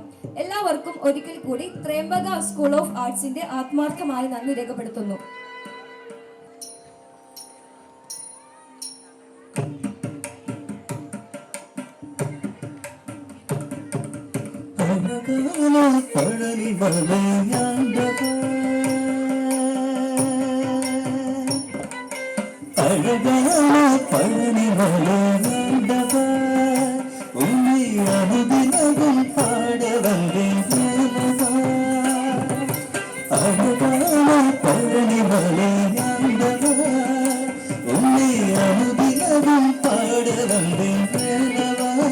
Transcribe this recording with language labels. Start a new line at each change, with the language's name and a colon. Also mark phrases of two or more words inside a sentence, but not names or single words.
Malayalam: എല്ലാവർക്കും ഒരിക്കൽ കൂടി ത്രയംബക സ്കൂൾ ഓഫ് ആർട്സിന്റെ ആത്മാർത്ഥമായ നന്ദി രേഖപ്പെടുത്തുന്നു.
Tamil: അഴകാന அழகான பழனி மலையாண்டவா அழகான பழனி மலையாண்டவா உன்னை அனுதினமும் பாட வந்தேன் தேவா அழகான பழனி மலையாண்டவா உன்னை அனுதினமும் பாட வந்தேன் தேவா